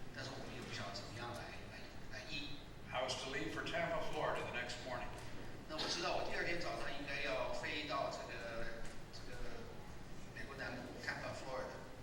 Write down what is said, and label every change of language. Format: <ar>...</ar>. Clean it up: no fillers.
<zh>但是我们也不晓得怎么样来医。</zh> <en>I was to leave for Tampa, Florida the next morning.</en> <zh>那我知道我第二天早上应该要飞到这个美国南部 Tampa Florida。</zh>